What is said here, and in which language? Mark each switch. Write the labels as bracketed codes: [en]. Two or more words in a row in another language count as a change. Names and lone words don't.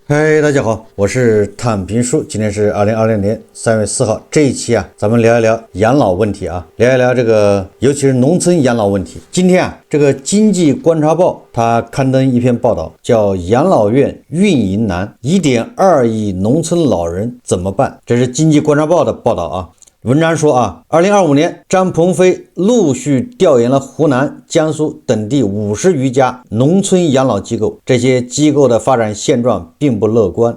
[zh] 嗨，大家好，我是躺平叔，今天是2020年3月4号。這一期咱們聊一聊養老問題聊一聊這個，尤其是農村養老問題。今天這個經濟觀察報它刊登一篇報道，叫《養老院運營難，1.2億農村老人怎麼辦》。這是經濟觀察報的報道文章說2025年，張鵬飛陸續調研了湖南、江蘇等地50餘家農村養老機構，這些機構的發展現狀並不樂觀。